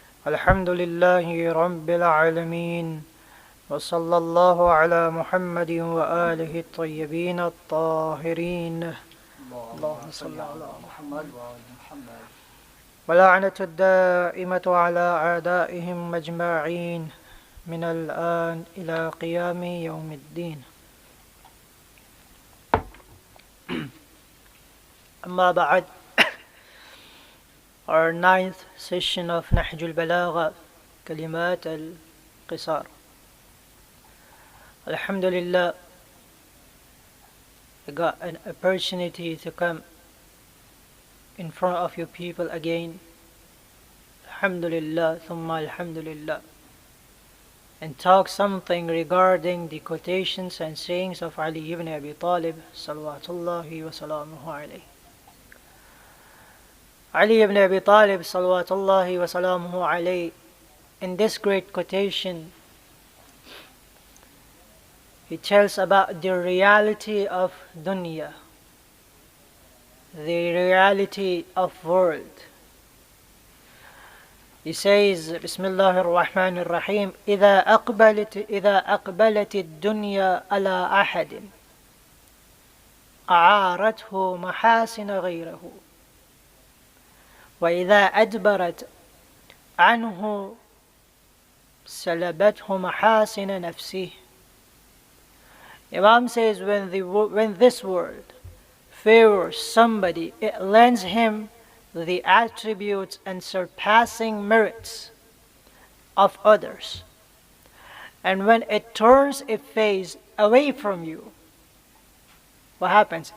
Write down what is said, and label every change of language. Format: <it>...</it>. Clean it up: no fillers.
<ar>الحمد لله رب العالمين، وصلى الله على محمد وآله الطيبين الطاهرين. اللهم صل على محمد وآل محمد. ولعنة الدائمة على أعدائهم أجمعين من الآن إلى قيام يوم الدين. أما بعد,</ar> <en>our ninth session of Nehjul Balagha, Kalimat al-Qisar. Alhamdulillah, I got an opportunity to come in front of you people again. Alhamdulillah, thumma alhamdulillah, and talk something regarding the quotations and sayings of Ali ibn Abi Talib, salawatullahi wa salamuhu alayhi. Ali ibn Abi Talib, salawatullahi wa salamuhu alayhi, in this great quotation, he tells about the reality of dunya, the reality of world. He says,</en> <ar>Bismillah ar-Rahman ar-Rahim, إذا أقبلت الدنيا على أحد أعارته محاسن غيره وإذا أدبرت عنه سلبته محاسن نفسه.</ar> <en>Imam says, when this world favors somebody, it lends him the attributes and surpassing merits of others. And when it turns its face away from you, what happens?</en>